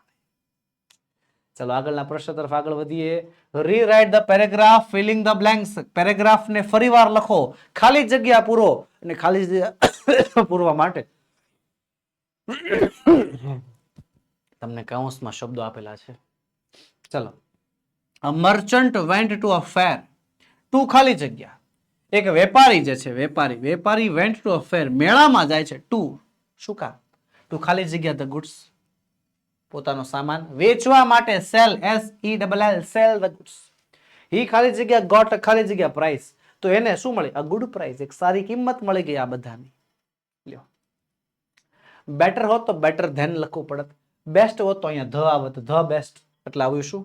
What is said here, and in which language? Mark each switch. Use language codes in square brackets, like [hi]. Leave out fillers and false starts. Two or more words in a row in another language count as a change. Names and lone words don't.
[gu] ચલો આગળના પ્રશ્ન તરફ આગળ વધીએ. [en] rewrite the paragraph filling the blanks. [gu] પેરેગ્રાફને ફરીવાર લખો, ખાલી જગ્યા પૂરો. અને ખાલી જગ્યા પૂરવા માટે તમને કૌંસમાં શબ્દો આપેલા છે. ચલો. A merchant went to a fair. ટુ ખાલી જગ્યા. એક વેપારી જે છે, વેપારી [en] went to a fair, [gu] મેળામાં જાય છે. ટુ શું કામ? ટુ ખાલી જગ્યા [en] the goods, [gu] પોતાનો સામાન વેચવા માટે. [en] sell, SELL, sell the goods. [gu] હી ખાલી જગ્યા ગોટ ખાલી જગ્યા પ્રાઇસ, તો એને શું મળી? [en] a good price, [gu] એક સારી કિંમત મળી ગઈ આ બધાની. લ્યો, બેટર હોત તો [en] better than [gu] લખવું પડત, બેસ્ટ હોત તો અહીંયા ધ આવત, [en] the best, [gu] એટલે આવ્યું શું?